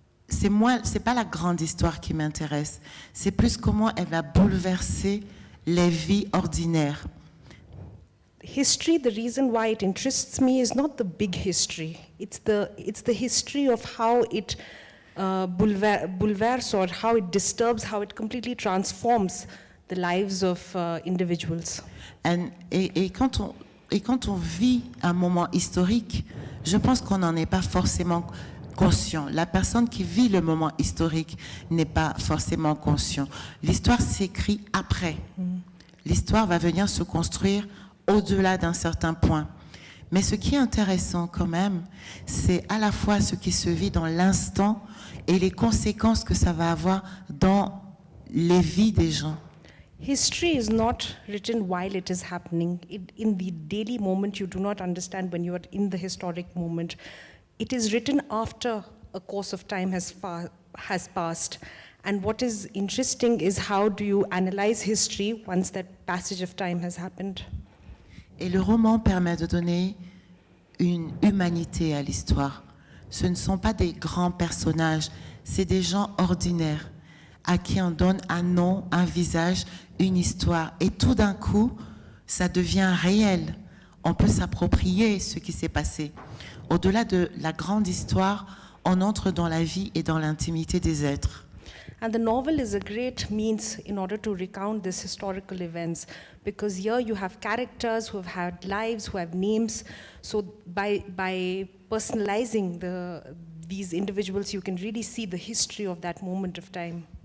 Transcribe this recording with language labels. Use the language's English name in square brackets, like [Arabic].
[French] C'est pas la grande histoire qui m'intéresse. C'est plus comment elle va bouleverser les vies ordinaires. [English] History, the reason why it interests me is not the big history. It's the history of how it bouleverse or how it disturbs, how it completely transforms the lives of individuals. [French] Et quand on vit un moment historique, je pense qu'on n'en est pas forcément conscient. La personne qui vit le moment historique n'est pas forcément conscient. L'histoire s'écrit après. L'histoire va venir se construire au-delà d'un certain point. Mais ce qui est intéressant quand même, c'est à la fois ce qui se vit dans l'instant et les conséquences que ça va avoir dans les vies des gens. [English] History is not written while it is happening. In the daily moment, you do not understand when you are in the historic moment. It is written after a course of time has passed. And what is interesting is how do you analyze history once that passage of time has happened. [French] Et le roman permet de donner une humanité à l'histoire. Ce ne sont pas des grands personnages, c'est des gens ordinaires à qui on donne un nom, un visage, une histoire. Et tout d'un coup, ça devient réel. On peut s'approprier ce qui s'est passé. Au-delà de la grande histoire, on entre dans la vie et dans l'intimité des êtres. [English] And the novel is a great means in order to recount these historical events, because here you have characters who have had lives, who have names. So by personalizing these individuals, you can really see the history of that moment of time.